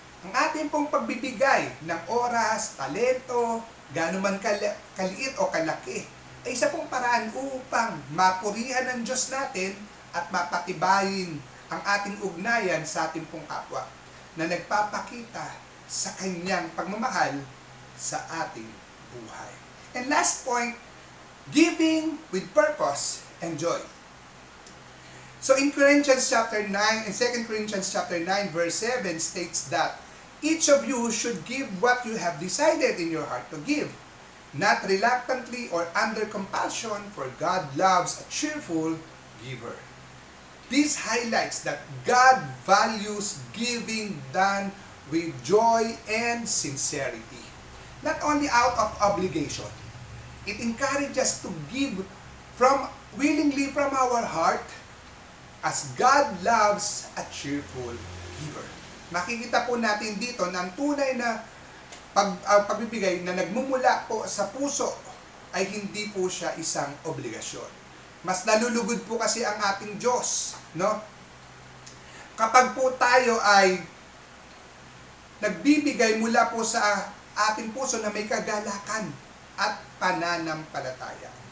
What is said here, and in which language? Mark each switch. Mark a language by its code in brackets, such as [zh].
[tl] Ang ating pong pagbibigay ng oras, talento, gaano man kaliit o kalaki, ay isa pong paraan upang mapurihan ng Diyos natin at mapatibayin ang ating ugnayan sa ating pong kapwa na nagpapakita sa kanyang pagmamahal sa ating buhay. [en] And last point, giving with purpose and joy. So in Corinthians chapter 9 and 2 Corinthians chapter 9 verse 7 states that each of you should give what you have decided in your heart to give, not reluctantly or under compulsion, for God loves a cheerful giver. This highlights that God values giving done with joy and sincerity, not only out of obligation. It encourages us to give willingly from our heart, as God loves a cheerful giver. [tl] Makikita po natin dito na ang tunay na pagbibigay na nagmumula po sa puso ay hindi po siya isang obligasyon. Mas nalulugod po kasi ang ating Diyos, no? Kapag po tayo ay nagbibigay mula po sa ating puso na may kagalakan at pananampalataya.